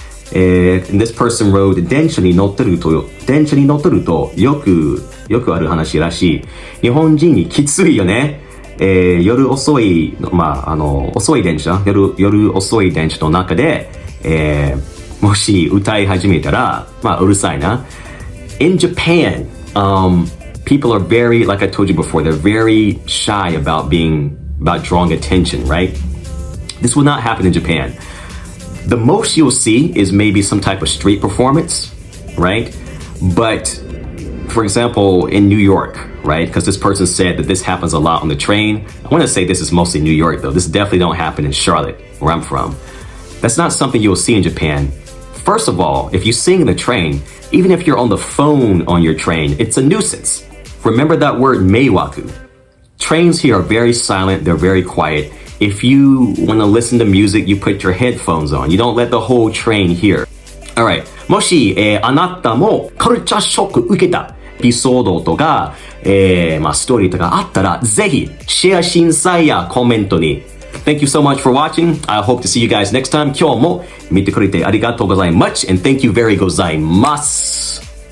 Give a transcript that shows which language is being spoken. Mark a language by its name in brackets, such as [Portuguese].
[English] This person wrote, [Japanese] 電車に乗ってるとよくある話らしい。日本人にきついよね。夜遅い、まあ、遅い電車の中で、もし歌い始めたら、うるさいな。 [English] In Japan, people are very, like I told you before, they're very shy about drawing attention, right? This will not happen in Japan. The most you'll see is maybe some type of street performance, right? But, for example, in New York, right? Because this person said that this happens a lot on the train. I want to say this is mostly New York, though. This definitely don't happen in Charlotte, where I'm from. That's not something you'll see in Japan. First of all, if you sing in the train, even if you're on the phone on your train, it's a nuisance. Remember that word meiwaku. Trains here are very silent, they're very quiet. If you want to listen to music, you put your headphones on. You don't let the whole train hear. Alright. [Japanese] もし、あなたもカルチャーショック受けたエピソードとか、ストーリーとかあったら、ぜひ、シェア審査やコメントに。 [English] Thank you so much for watching. I hope to see you guys next time. [Japanese] 今日も見てくれてありがとうございます。 [English] And thank you very [Japanese] ございます。